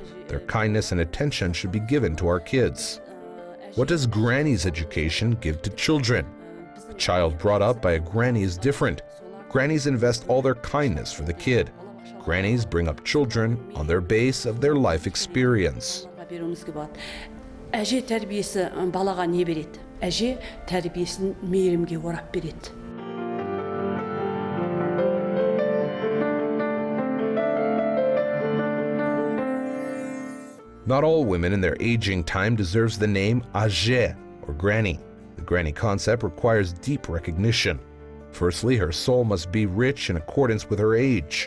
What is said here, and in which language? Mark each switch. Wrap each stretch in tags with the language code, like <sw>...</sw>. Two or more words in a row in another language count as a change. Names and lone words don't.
<en>Their kindness and attention should be given to our kids. What does granny's education give to children? A child brought up by a granny is different. Grannies invest all their kindness for the kid. Grannies bring up children on their base of their life experience.</en> <kk>Әже тәрбиесі балаға не береді? Әже тәрбиесін мейірімге орап береді.</kk> <en>Not all women in their aging time deserves the name Azhe, or granny. The granny concept requires deep recognition. Firstly, her soul must be rich in accordance with her age.</en>